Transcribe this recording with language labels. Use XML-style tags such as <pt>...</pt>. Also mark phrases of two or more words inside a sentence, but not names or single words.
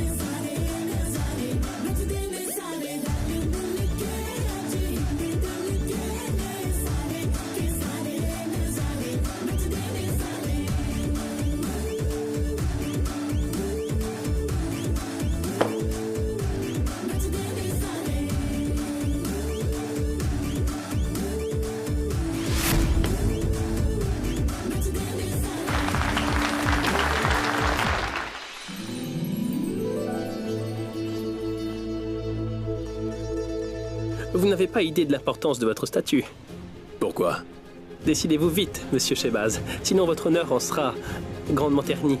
<pa>ਸਾਰੇ ਨਜ਼ਾਰੇ ਨੱਚਦੇ ਨੇ ਸਾਰੇ ਰਲ ਮਿਲ ਕੇ ਅੱਜ ਹਿੱਲੇ ਡੁੱਲ ਕੇ ਲੈ ਸਾਰੇ ਕੇ ਸਾਰੇ ਨਜ਼ਾਰੇ ਨੱਚਦੇ ਨੇ ਸਾਰੇ ਨੱਚਦੇ ਨੇ ਸਾਰੇ ਨੱਚਦੇ ਨੇ ਸਾਰੇ</pa> <fr>Vous n'avez pas idée de l'importance de votre statut. Pourquoi? Décidez-vous vite, monsieur Shehbaz. Sinon, votre honneur en sera grandement terni.</fr>